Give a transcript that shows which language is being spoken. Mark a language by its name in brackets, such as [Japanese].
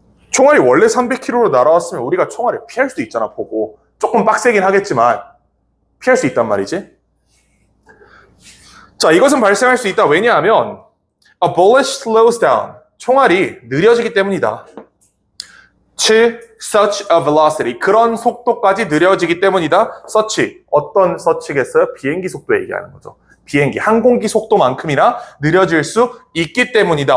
[Korean] 총알이 원래 300km로 날아왔으면 우리가 총알을 피할 수도 있잖아, 보고. 조금 빡세긴 하겠지만 피할 수 있단 말이지. 자, 이것은 발생할 수 있다. 왜냐하면 [English] a bullet slows down. [Korean] 총알이 느려지기 때문이다. [English] to such a velocity. [Korean] 그런 속도까지 느려지기 때문이다. such. 어떤 such겠어요? 비행기 속도 얘기하는 거죠. 비행기, 항공기 속도만큼이나 느려질 수 있기 때문이다.